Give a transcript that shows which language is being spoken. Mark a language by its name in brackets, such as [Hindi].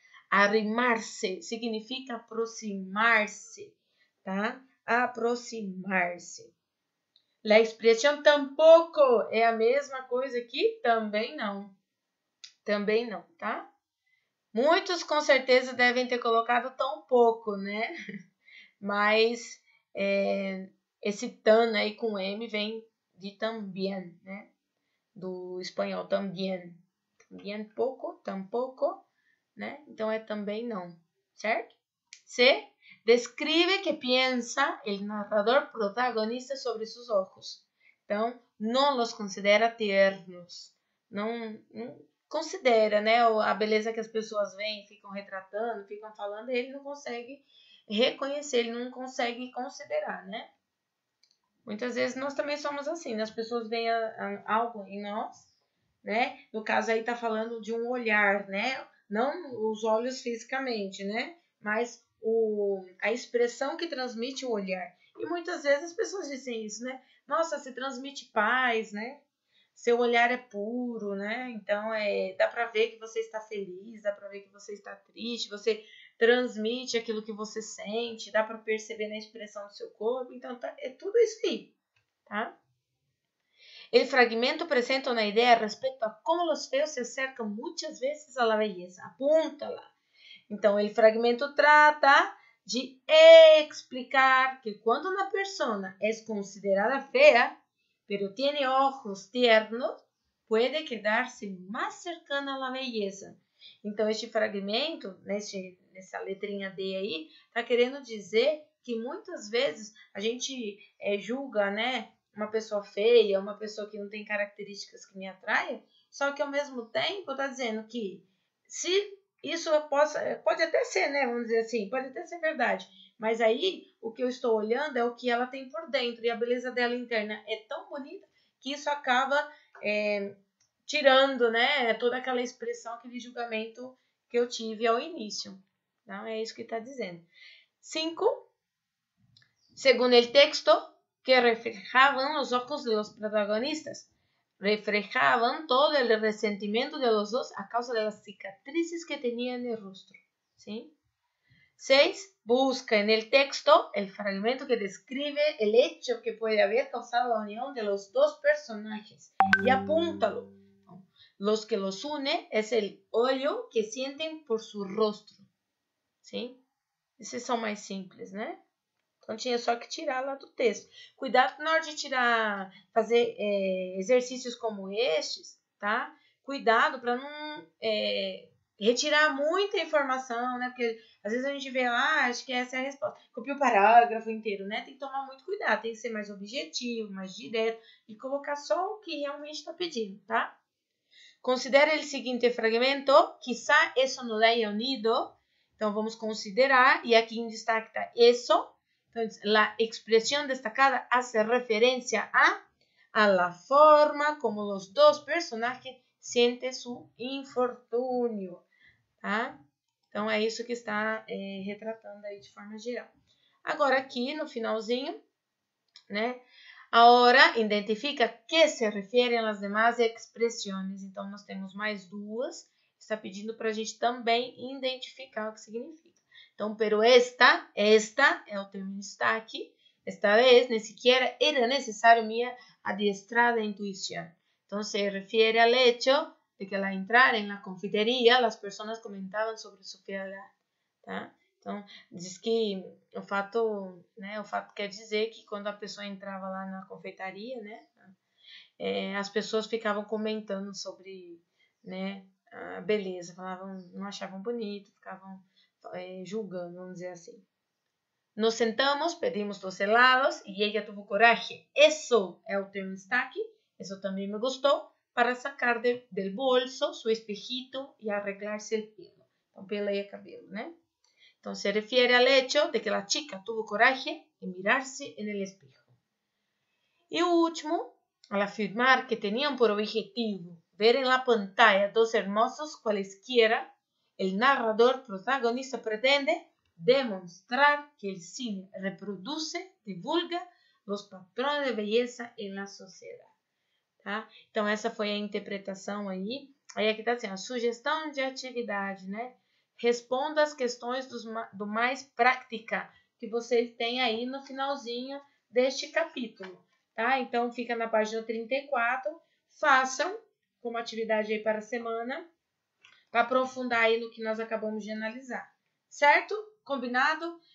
[Portuguese] Arrimarse significa aproximar-se, tá? Aproximar-se. La expressão tampoco é a mesma coisa aqui? Também não. Também não, tá? Muitos com certeza devem ter colocado tão pouco, né? Mas esse tan aí com M vem de también, né? Do espanhol también. También pouco, tampoco, né? Então é também não, certo? C. [Spanish] Describe que piensa el narrador protagonista sobre sus ojos. [Portuguese] Então, não [Spanish] los considera tiernos. [Portuguese] Não considera, né, a beleza que as pessoas veem, ficam retratando, ficam falando, ele não consegue reconhecer, ele não consegue considerar, né? Muitas vezes nós também somos assim, né? As pessoas veem algo em nós, né? No caso aí tá falando de um olhar, né? Não os olhos fisicamente, né? Mas a expressão que transmite o olhar. E muitas vezes as pessoas dizem isso, né? Nossa, se transmite paz, né? Seu olhar é puro, né? Então, dá para ver que você está feliz, dá para ver que você está triste, você transmite aquilo que você sente, dá para perceber na expressão do seu corpo. Então, é tudo isso aí, tá? [Spanish] El fragmento presenta una idea respecto a cómo los feos se acercan muchas veces a la belleza. Apúntala. Então, el fragmento trata de explicar que [Portuguese] quando uma pessoa é considerada [Spanish] fea, pero tiene ojos tiernos, puede quedarse mais cercana a la belleza. [Portuguese] Então, este fragmento, nessa letrinha D aí, está querendo dizer que muitas vezes a gente julga, né, uma pessoa feia, uma pessoa que não tem características que me atraem, só que ao mesmo tempo está dizendo que se isso pode até ser, né, vamos dizer assim, pode até ser verdade, mas aí o que eu estou olhando é o que ela tem por dentro, e a beleza dela interna é tão bonita que isso acaba tirando, né, toda aquela expressão, aquele julgamento que eu tive ao início. Então, é isso que está dizendo. 5. [Spanish] Según el texto, que reflejaban los ojos de los protagonistas. Reflejaban todo el resentimiento de los dos a causa de las cicatrices que tenían en el rostro. ¿Sí? 6. Busca en el texto el fragmento que describe el hecho que puede haber causado la unión de los dos personajes y apúntalo. Los que los une es el olho que sienten por su rostro. ¿Sí? [Portuguese] Esses são mais simples, né? Então, tinha só que tirar lá do texto. Cuidado na hora de fazer exercícios como estes, tá? Cuidado para não retirar muita informação, né? Porque às vezes a gente vê, acho que essa é a resposta. Copia o parágrafo inteiro, né? Tem que tomar muito cuidado, tem que ser mais objetivo, mais direto e colocar só o que realmente está pedindo, tá? Considera o seguinte fragmento, [Spanish] quizá eso no lo haya unido. [Portuguese] Então, vamos considerar, e aqui em destaque está eso. [Spanish] Entonces, la expresión destacada hace referencia a la forma como los dos personajes sienten su infortúnio, tá? [Portuguese] Então, é isso que está retratando aí de forma geral. Agora, aqui no finalzinho, né? [Spanish] Ahora, identifica que se refieren [Portuguese] as demás expressões. Então, nós temos mais duas. Está pedindo para a gente também identificar o que significa. Então, pero esta é o termo destaque. [Spanish] Esta vez, ni siquiera era necesario mi adiestrada intuición. Então, se refere al hecho de que al entrar en la confitería, las personas comentaban sobre su fealdade, tá? [Portuguese] Então, diz que o fato quer dizer que quando a pessoa entrava lá na confeitaria, né, as pessoas ficavam comentando sobre, né, a beleza, não achavam bonito, ficavam julgando, vamos dizer assim. [Spanish] Nos sentamos, pedimos 2 helados y ella tuvo coraje. Eso [Portuguese] é o termo destaque, [Spanish] eso también me gustó, para sacar del bolso su espejito y arreglarse el pelo. [Portuguese] Então, pelo e cabelo, né? [Spanish] Então, se refiere al hecho de que la chica tuvo coraje en mirarse en el espejo. Y último, al afirmar que tenían por objetivo ver en la pantalla 2 hermosos cualesquiera, el narrador protagonista pretende demostrar que el cine reproduce, divulga los patrones de belleza en la sociedade. [Portuguese] Tá? Então, essa foi a interpretação aí. Aí aqui está assim, a sugestão de atividade, né? Responda as questões do mais prática que você tem aí no finalzinho deste capítulo. Tá? Então, fica na página 34. Façam como atividade aí para a semana, para aprofundar aí no que nós acabamos de analisar. Certo? Combinado?